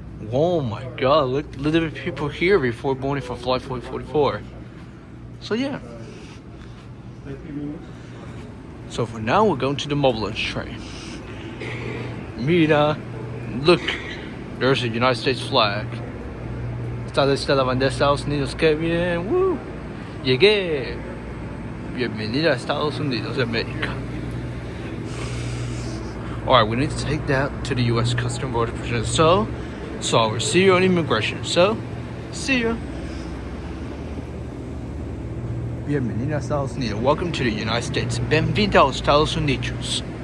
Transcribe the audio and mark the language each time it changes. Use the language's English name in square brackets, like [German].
[English] Oh my god, look at the people here before boarding for flight 444. So yeah. So for now, we're going to the Mobilis train. Mira, look, there's a United States flag. [Spanish] Está la bandera de Estados Unidos, qué bien, woo. Llegué. Bienvenida a Estados Unidos de América. [English] Alright, we need to take that to the U.S. Customs Border Protection. So I will see you on immigration. So, see ya. [Spanish] Bienvenida a Estados Unidos. [English] Welcome to the United States. [Spanish] Bienvenido a Estados Unidos.